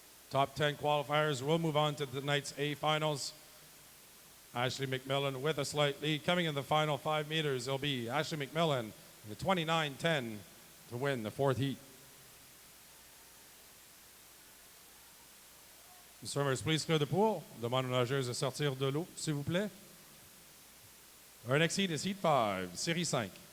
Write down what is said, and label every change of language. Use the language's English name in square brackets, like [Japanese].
[English] Top 10 qualifiers will move on to tonight's A finals. Ashley McMillan with a slight lead. Coming in the final 5 meters, it'll be Ashley McMillan, the 29.10 to win the fourth heat. Swimmers, please clear the pool. [French] Demande aux nageuses de sortir de l'eau, s'il vous plaît. [English] Our next heat is Heat 5, [French] Série 5.